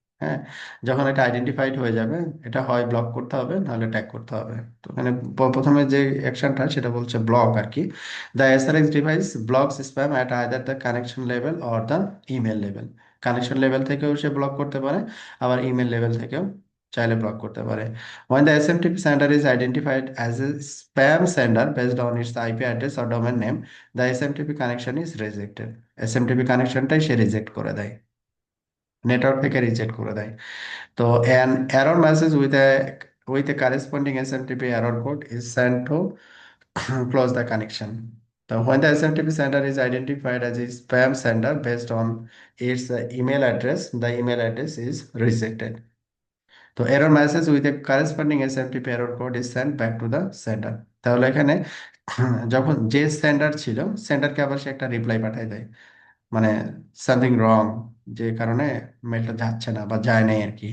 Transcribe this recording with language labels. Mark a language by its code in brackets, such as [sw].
[bn] হ্যাঁ, যখন এটা আইডেন্টিফাইড হয়ে যাবে, এটা হয় ব্লক করতে হবে নাহলে ট্যাগ করতে হবে। তো এখানে প্রথমে যে অ্যাকশনটা সেটা বলছে ব্লক আর কি। [en] The SRX device blocks spam at either the connection level or the email level. [bn] Connection level থেকেও সে ব্লক করতে পারে, আবার ইমেল লেভেল থেকেও চাইলে ব্লক করতে পারে। [en] When the SMTP sender is identified as a spam sender based on its IP address or domain name, the SMTP connection is rejected. [bn] SMTP কানেকশনটাই say reject করে দেয়, নেটওয়ার্ক থেকে রিজেক্ট করে দেয়। [en] তো an error message with a corresponding SMTP error code is sent to close the connection. So when the SMTP sender is identified as a spam sender based on its email address, the email address is rejected. তো error message with a corresponding SMTP error code is sent back to the sender. [bn] তাহলে এখানে যখন যে sender ছিল, সেন্ডারকে আবার সে একটা reply পাঠায় দেয়, মানে সামথিং রং, যে কারণে মেলটা যাচ্ছে না বা যায় নাই আর কি।